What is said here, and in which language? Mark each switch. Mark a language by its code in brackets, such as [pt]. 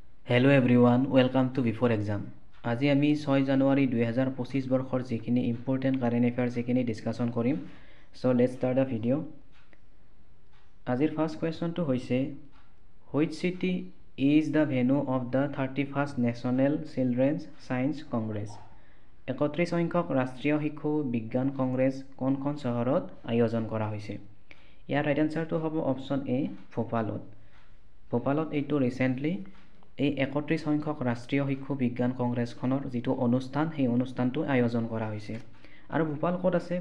[en] Hello everyone, welcome to Before Exam. [as] আজি আমি 6 জানুৱাৰী 2025 বৰ্ষৰ যিখিনি ইম্পৰ্টেণ্ট কাৰেণ্ট এফেয়াৰ্ছ যিখিনি ডিছকাশ্যন কৰিম। [en] So let's start the video. [as] আজিৰ ফাৰ্ষ্ট কুৱেশ্যনটো হৈছে [en] Which city is the venue of the 31st National Children's Science Congress? [as] 31 সংখ্যক ৰাষ্ট্ৰীয় শিশু বিজ্ঞান কংগ্ৰেছ কোনখন চহৰত আয়োজন কৰা হৈছে? ইয়াৰ ৰাইট আনসাৰটো হ'ব অপচন এ ভোপালত। ভোপালত এইটো ৰিসেন্টলি এই 31 সংখ্যক ৰাষ্ট্ৰীয় শিশু বিজ্ঞান কংগ্ৰেছখনৰ যিটো অনুষ্ঠান সেই অনুষ্ঠানটো আয়োজন কৰা হৈছে। আৰু ভোপাল ক'ত আছে?